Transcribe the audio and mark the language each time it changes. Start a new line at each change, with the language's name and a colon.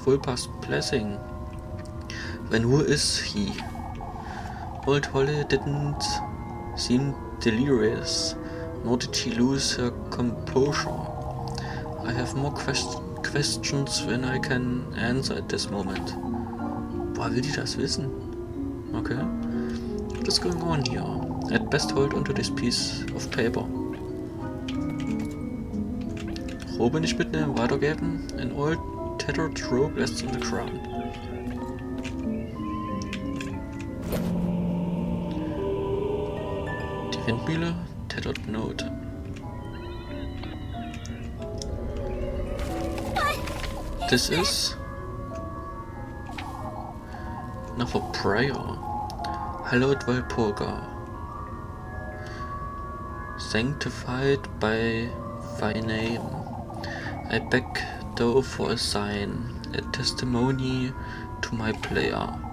English: Walpurga's blessing, then who is he? Old Holly didn't seem delirious, nor did she lose her composure. I have more questions than I can answer at this moment.
German: Woher will die das wissen? Okay.
English: What is going on here? At best hold onto this piece of paper.
German: Robe nicht mitnehmen, weitergeben.
English: An old tattered rope rests on the ground.
German: Die Windmühle,
English: tattered note. This is enough for prayer. Hallowed Walpurga, sanctified by thy name, I beg thou for a sign, a testimony to my prayer.